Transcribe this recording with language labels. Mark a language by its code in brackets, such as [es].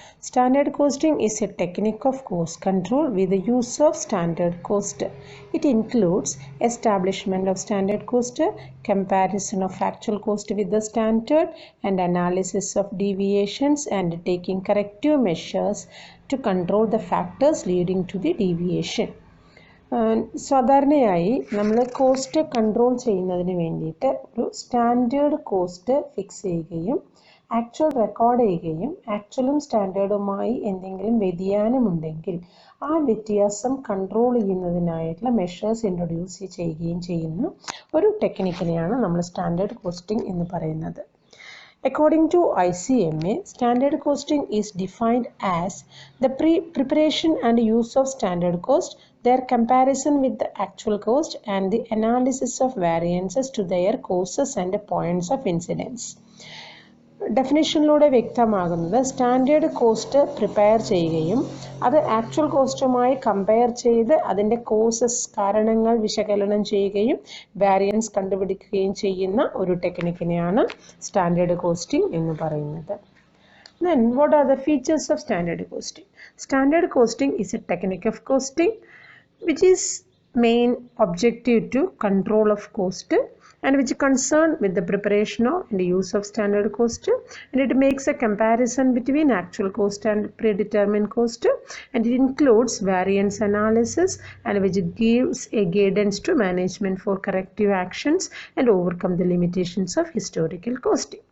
[en] Standard costing is a technique of cost control with the use of standard cost. It includes establishment of standard cost, comparison of actual cost with the standard, and analysis of deviations and taking corrective measures to control the factors leading to the deviation. [ml] സാധാരണയായി നമ്മൾ cost control ചെയ്യുന്നതിന് വേണ്ടിയിട്ട് ഒരു standard cost fix ചെയ്യുകയും actual record ചെയ്യുകയും ആക്ച്വലും സ്റ്റാൻഡേർഡുമായി എന്തെങ്കിലും വ്യതിയാനമുണ്ടെങ്കിൽ ആ വ്യത്യാസം കൺട്രോൾ ചെയ്യുന്നതിനായിട്ടുള്ള മെഷേഴ്സ് ഇൻട്രൊഡ്യൂസ് ചെയ്യുകയും ചെയ്യുന്ന ഒരു ടെക്നിക്കിനെയാണ് നമ്മൾ സ്റ്റാൻഡേർഡ് കോസ്റ്റിംഗ് എന്ന് പറയുന്നത്. [en] According to ICMA, standard costing is defined as the preparation and use of standard cost, their comparison with the actual cost, and the analysis of variances to their causes and points of incidence. [ml] ഡെഫിനിഷനിലൂടെ വ്യക്തമാകുന്നത് standard cost prepare ചെയ്യുകയും അത് actual കോസ്റ്റുമായി compare ചെയ്ത് അതിൻ്റെ causes കാരണങ്ങൾ വിശകലനം ചെയ്യുകയും variance കണ്ടുപിടിക്കുകയും ചെയ്യുന്ന ഒരു ടെക്നിക്കിനെയാണ് സ്റ്റാൻഡേർഡ് കോസ്റ്റിംഗ് എന്ന് പറയുന്നത്. [en] Then what are the features of standard costing? Standard costing is a technique of costing which is main objective to control of cost and which is concerned with the preparation of and use of standard cost, and it makes a comparison between actual cost and predetermined cost, and it includes variance analysis and which gives a guidance to management for corrective actions and overcome the limitations of historical costing.